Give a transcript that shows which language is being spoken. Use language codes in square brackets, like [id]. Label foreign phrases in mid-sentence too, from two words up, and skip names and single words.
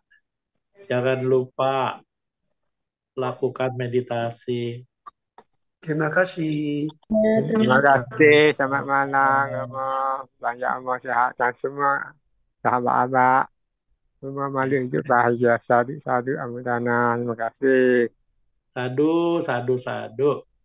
[id] Jangan lupa lakukan meditasi. Terima kasih. Terima kasih. Selamat malam, Romo. Banyak umur sehat dan semua sahabat-sahabat. Semua malu hidup bahagia. [pi] Sadu, sadu, amudana. [id] Terima kasih. [pi] Sadu, sadu, sadu.